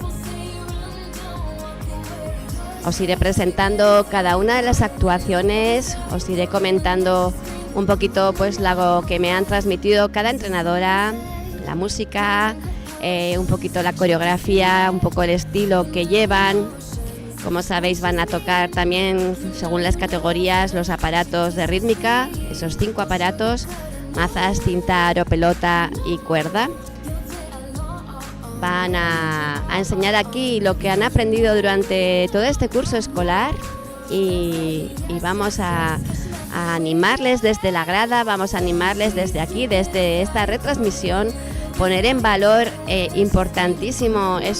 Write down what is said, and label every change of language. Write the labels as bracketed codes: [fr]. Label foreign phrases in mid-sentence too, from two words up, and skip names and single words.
[es] Os iré presentando cada una de las actuaciones, os iré comentando un poquito pues lo que me han transmitido cada entrenadora, la música, un poquito la coreografía, un poco el estilo que llevan. Como sabéis, van a tocar también, según las categorías, los aparatos de rítmica, esos 5 aparatos: mazas, cinta, aro, pelota y cuerda. Van a enseñar aquí lo que han aprendido durante todo este curso escolar y vamos a animarles desde la grada, vamos a animarles desde aquí, desde esta retransmisión, poner en valor importantísimo